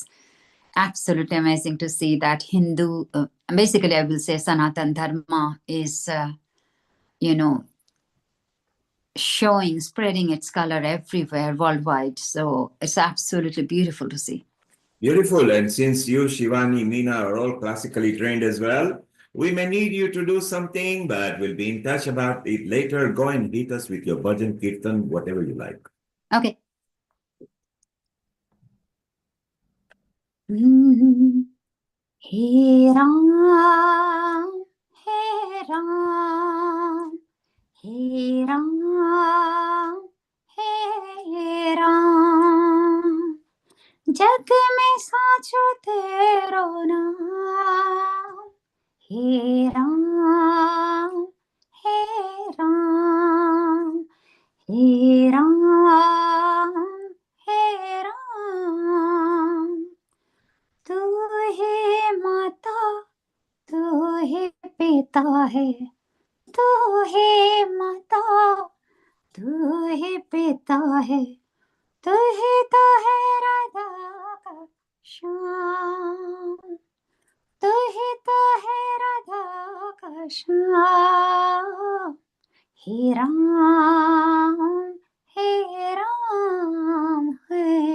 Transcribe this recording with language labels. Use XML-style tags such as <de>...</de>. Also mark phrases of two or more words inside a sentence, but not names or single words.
<en>Absolutely amazing to see that Hindu, basically I will say Sanatan Dharma is, spreading its color everywhere worldwide. So it's absolutely beautiful to see. Beautiful. And since you, Shivani, Meena are all classically trained as well, we may need you to do something, but we'll be in touch about it later. Go and hit us with your bhajan, kirtan, whatever you like. Okay.</en> <hi>Hey Ram, Hey Ram, Hey Ram, Hey Ram. जग में साचो तेरो नाम हे राम हे राम हे राम हे राम तू है माता तू है पिता है तू है माता तू है पिता है तू ही तो है राधा का श्याम तू ही तो है राधा का श्याम हे राम हे राम हे</hi>